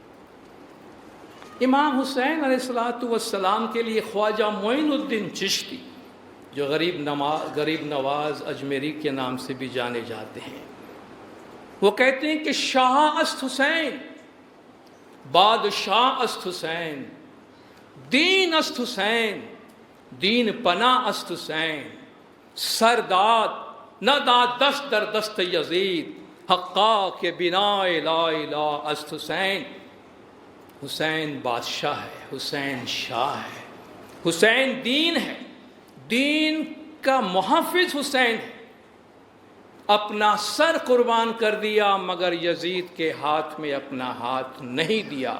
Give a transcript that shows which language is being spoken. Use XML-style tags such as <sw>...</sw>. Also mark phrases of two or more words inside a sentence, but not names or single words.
<ur>امام حسین</ur> <ar>علیہ السلام</ar> <ur>کے لیے خواجہ معین الدین چشتی، جو غریب نواز اجمیری کے نام سے بھی جانے جاتے ہیں، وہ کہتے ہیں کہ</ur> <fa>شاہ است حسین، بادشاہ است حسین، دین است حسین، دین پناہ است حسین، سرداد نہ داد دست در دست یزید، حقا کے بنا لا الہ است حسین۔</fa> <ur>حسین بادشاہ ہے، حسین شاہ ہے، حسین دین ہے، دین کا محافظ حسین ہے۔ اپنا سر قربان کر دیا مگر یزید کے ہاتھ میں اپنا ہاتھ نہیں دیا۔</ur>